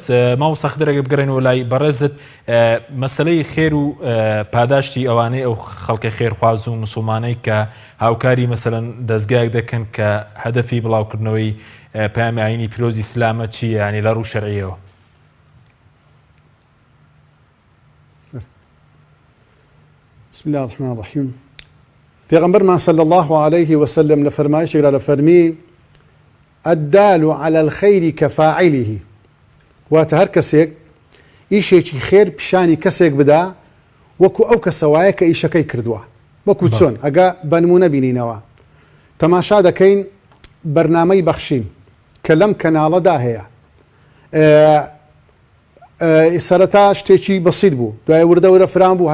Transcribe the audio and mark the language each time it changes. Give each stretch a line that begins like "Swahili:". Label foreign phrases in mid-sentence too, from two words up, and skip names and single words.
Central Kurdish: مامۆستا خەدەرەگە بگەڕێنەوە لای بەڕێزت مەسەلەی خێر و پاداشتی ئەوانەی ئەو خەڵکی خێرخواز و مسلمانەی کە هاوکاری مەسەلەن دەستگایەک دەکەن کە هەدەفی بڵاوکردنەوەی پەیامی ئاینی پیرۆزی ئیسلامە چییە ینی لە ڕوو شەرعیەوە؟
Arabic: بسم الله الرحمن الرحيم.
Central Kurdish: پێغەمبەرمان
Arabic: صلى الله عليه وسلم
Central Kurdish: لە فەرمایشێکدا لە فەرمی
Arabic: الدال على الخير كفاعله
Central Kurdish: واتە هەر کەسێک ئیشێکی خێر پیشانی کەسێک بدا وەکو ئەو کەسەوایە کە ئیشەکەی کردووە وەکو چۆن ئەگە بەنمونە بینینەوە تەماشا دەکەین بەرنامەی بەخشین کە لەم کەناڵەدا هەیە سەرەتا شتێکی بەسیط بوو دوای وردەورە فران بوو